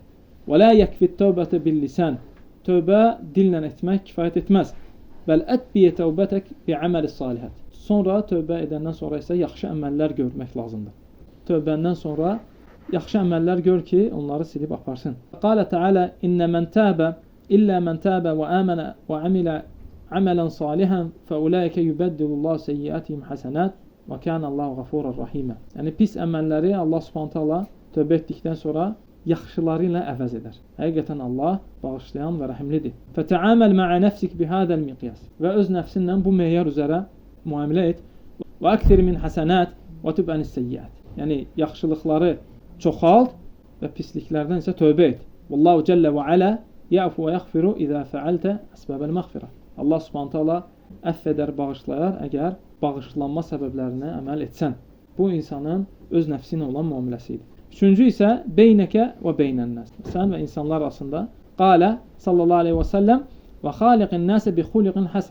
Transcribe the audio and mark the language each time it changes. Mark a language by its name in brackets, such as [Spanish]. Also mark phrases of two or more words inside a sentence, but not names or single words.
[Arabic] ولا يكفي التوبة باللسان. [Azerbaijani] Tövbə dillə etmək kifayət etməz. [Arabic] بل أتبع توبتك بالأعمال الصالحات. [Azerbaijani] Sonra tövbə edəndən sonra isə yaxşı əməllər görmək lazımdır. Tövbəndən sonra yaxşı əməllər gör ki, onları silib aparsın. [Arabic] قال تعالى إن من تاب إلا من تاب وآمن وعمل عملا صالحا فأولئك يبدل الله سيئاتهم حسنات وكان الله غفورا رحيما. [Azerbaijani] Yəni pis əməlləri Allah [Arabic] سبحانه تعالى [Azerbaijani] tövbə etdikdən sonra yaxşıları ilə əvəz edər. Həqiqətən Allah bağışlayan və rəhimlidir. [Arabic] فتعامل مع نفسك بهذا المقياس. [Azerbaijani] Və öz nəfsinlə bu meyar üzrə müamilə et. [Arabic] وأكثر من حسنات وتب عن سيئات. [Azerbaijani] Yəni yaxşılıqları çoxalt və pisliklərdən isə tövbə et. [Arabic] والله جل وعلا يعفو ويغفر إذا فعلت أسباب المغفرة. [Azerbaijani] Allah [Arabic] سبحانه تعالى [Azerbaijani] əff edər, bağışlayar əgər bağışlanma səbəblərinə əməl etsən. Bu insanın öz nəfsi ilə olan müamiləsi idi. Üçüncü isə [Arabic] بينك وبين الناس. [Azerbaijani] Sən və insanlar arasında [Arabic] قال صلى الله عليه وسلم وخالق الناس بخلق حسن.